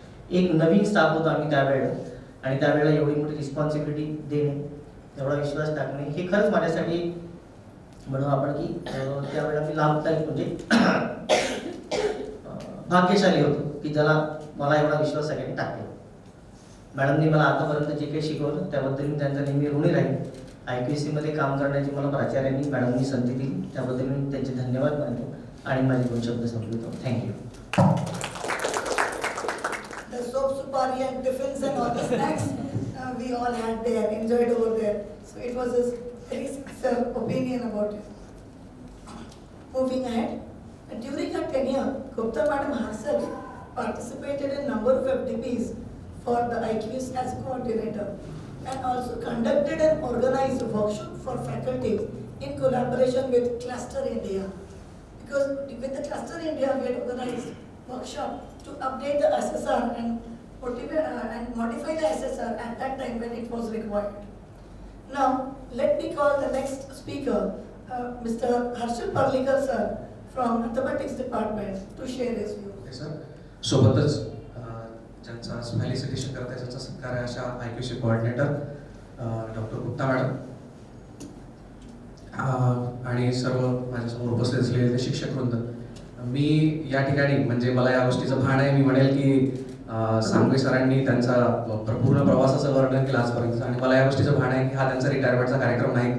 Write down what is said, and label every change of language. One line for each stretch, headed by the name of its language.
Marathi: एक नवीन स्टाफ होता आम्ही त्यावेळेला, आणि त्यावेळेला एवढी मोठी रिस्पॉन्सिबिलिटी देणे, एवढा विश्वास टाकणे हे खरंच माझ्यासाठी म्हणू आपण की त्यावेळेला मी लाभदायक म्हणजे भाग्यशाली होतो की ज्याला मला एवढा विश्वास सगळ्यांनी टाकला. मॅडमनी मला आतापर्यंत जे काही शिकवलं त्याबद्दल मी त्यांचा नेहमी ऋणी राहील. IQACमध्ये काम करण्याची मला प्राचार्यांनी मॅडमनी संधी दिली, त्याबद्दल मी त्यांचे धन्यवाद मानतो आणि माझे 2 शब्द संपवितो.
English: Thank you. The soap supari and tiffins and all the snacks we all had there, enjoyed over there. So it was a very sincere opinion about it. Moving ahead, during her tenure, Gupta Madam herself participated in number of FDPs for the IQAC as coordinator, and also conducted and organized workshop for faculties in collaboration with Cluster India. Because with the Cluster India, we had organized workshop to update the SSR and modify the SSR at that time when it was required. Now, let me call the next speaker, Mr. Harshal Parlikar sir from Mathematics Department to share his views. Okay, sir.
Marathi: सोबतच ज्यांचा फॅलिसिटेशन करत आहे, ज्यांचा सत्कार आहे अशा IQAC coordinator doctor Gupta madam आणि सर्व माझ्यासमोर उपस्थित असलेले शिक्षक वृंद. मी या ठिकाणी म्हणजे मला या गोष्टीचं भान आहे, मी म्हणेल की सांगवे सरांनी त्यांचा पूर्ण प्रवासाचं वर्णन केलं आजपर्यंत आणि मला या गोष्टीचं भान आहे की हा त्यांचा रिटायरमेंटचा कार्यक्रम नाही.